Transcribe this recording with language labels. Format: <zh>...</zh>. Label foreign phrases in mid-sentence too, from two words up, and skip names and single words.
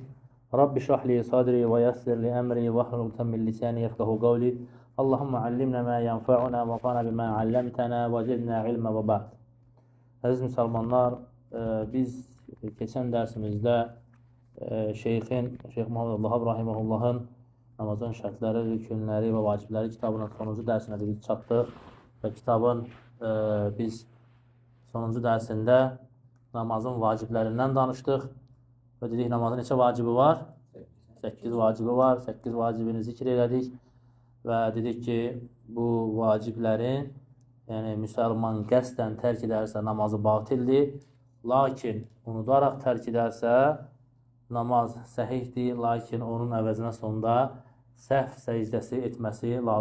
<ar>رب اشرح لي صدري ويسر لي أمري واحلل عقدة من لساني يفقهوا قولي. اللهم علمنا ما ينفعنا وانفعنا بما علمتنا وزدنا علما وبعد.</ar> <tr>Aziz Müslümanlar, biz geçen dersimizde</tr> <az>Şeyh Muhammed Abdullah Rahimahullah'ın namazın şərtləri, rükünləri və vacibləri kitabının sonuncu dərsinə biz çatdıq və kitabın biz sonuncu dərsində namazın vaciblərindən danışdıq və dedik namazın neçə vacibi var? 8 vacibi var. 8 vacibini zikr elədik və dedik ki, bu vaciblərin müsəlman qəsdən tərk edərsə namazı batildir, lakin unudaraq tərk edərsə namaz səhihdir, lakin onun əvəzinə sonda səhv səcdəsi etməsi lazımdır.</az>